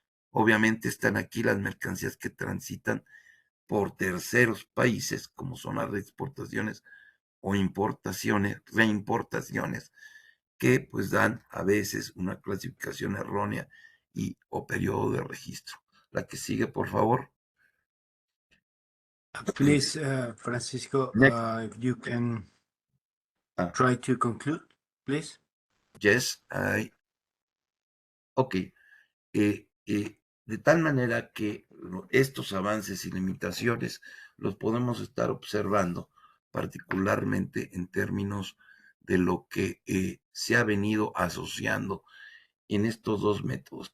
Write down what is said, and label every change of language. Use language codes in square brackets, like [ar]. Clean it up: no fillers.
[es] Obviamente están aquí las mercancías que transitan por terceros países, como son las exportaciones o importaciones, reimportaciones, que pues dan a veces una clasificación errónea o periodo de registro. La que sigue, por favor. [en] Please, Francisco, if you can try to conclude, please. Yes, ok. [es] De tal manera que estos avances y limitaciones los podemos estar observando, particularmente en términos de lo que se ha venido asociando en estos dos métodos.